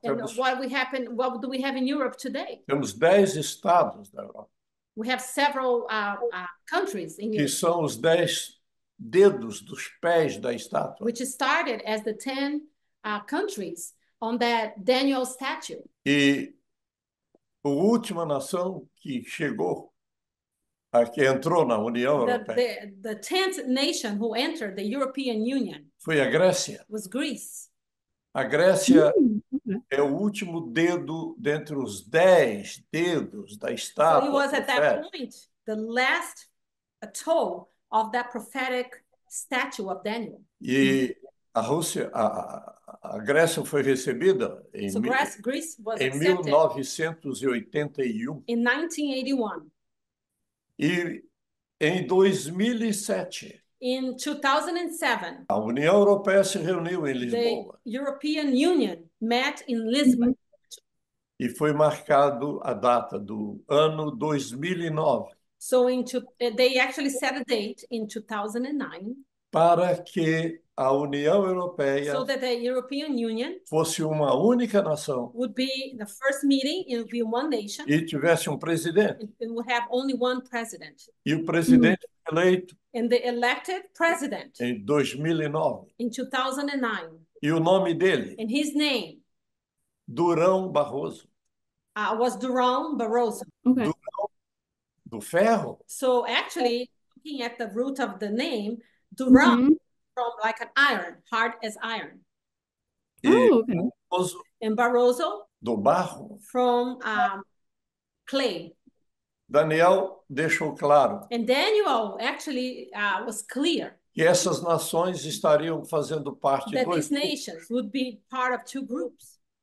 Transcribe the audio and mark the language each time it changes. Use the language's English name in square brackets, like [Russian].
[English] And what do we have in Europe today? [Portuguese] Temos 10 estados da Europa, [English] We have several countries in [Portuguese] que [English] Europe, [Portuguese] são os 10 dedos dos pés da estátua. [English] which started as the 10 countries on that Daniel statue. [Portuguese] E a última nação que chegou, que entrou na União Europeia, [English] The 10th nation who entered the European Union [Portuguese] foi a Grécia. [English] was Greece. [Portuguese] A Grécia é o último dedo dentre os 10 dedos da [English] So [Portuguese] estátua. [English] it was at that [Portuguese] profética. [English] point the last toe of that prophetic statue of Daniel. [Portuguese] E a Rússia, a Grécia foi recebida em, [English] So Greece was [Portuguese] em [English] accepted [Portuguese] 1981 [English] in 1981. [Portuguese] e em 2007 [English] In 2007, [Portuguese] a União Europeia se reuniu em [English] the [Portuguese] Lisboa [English] European Union met in Lisbon, [Portuguese] e foi marcado a data do ano 2009 [English] So they actually set a date in 2009 [Portuguese] para que a União Europeia [English] so that the European Union [Portuguese] fosse uma única nação [English] would be the first meeting, it would be one nation, [Portuguese] e tivesse um presidente. [English] it would have only one president. [Portuguese] E o presidente eleito [English] And the elected president [Portuguese] em 2009. [English] in 2009, [Portuguese] E o nome dele, [English] and his name [Portuguese] Durão Barroso. [English] was Durão Barroso. Okay. [Portuguese] Durão do ferro. [English] So actually, looking at the root of the name, Durão from like an iron, hard as iron. Oh, okay. [Portuguese] Barroso [English] And Barroso [Portuguese] do barro. [English] from clay. [Portuguese] Daniel deixou claro [English] And Daniel actually was clear [Portuguese] que essas nações estariam fazendo parte [English] that [Portuguese] dos [English] these nations would be part of two groups